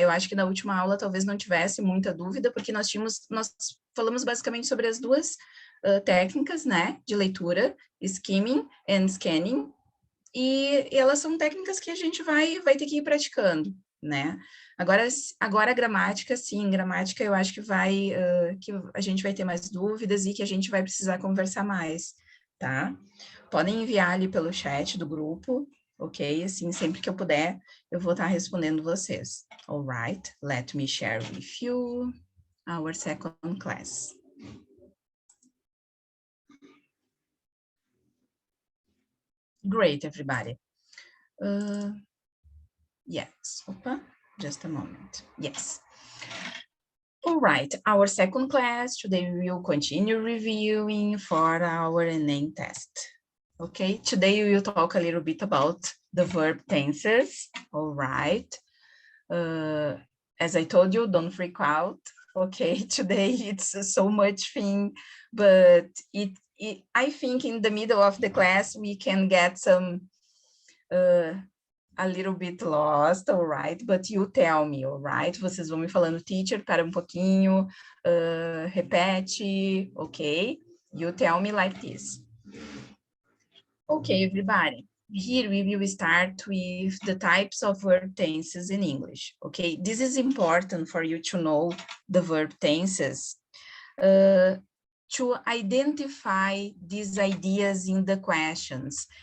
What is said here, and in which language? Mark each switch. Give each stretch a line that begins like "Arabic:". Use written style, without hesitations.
Portuguese: Eu acho que na última aula talvez não tivesse muita dúvida, porque nós falamos basicamente sobre as duas técnicas, né, de leitura, skimming and scanning, e elas são técnicas que a gente vai ter que ir praticando, né? Agora a gramática, sim, gramática eu acho que que a gente vai ter mais dúvidas e que a gente vai precisar conversar mais, tá? Podem enviar ali pelo chat do grupo, ok? Assim, sempre que eu puder, eu vou estar respondendo vocês.
English: All right, let me share with you our second class. Great, everybody. Yes, just a moment. Yes. All right, our second class, today we will continue reviewing for our name test. Okay, today we will talk a little bit about the verb tenses, all right. As I told you, don't freak out, okay? Today it's so much thing, but I think in the middle of the class we can get some a little bit lost, all right? But you tell me, all right?
Portuguese: Vocês vão me falando, teacher, para um pouquinho, repete, okay?
English: You tell me like this. Okay, everybody. Here we will start with the types of verb tenses in English, okay? This is important for you to know the verb tenses, to identify these ideas in the questions.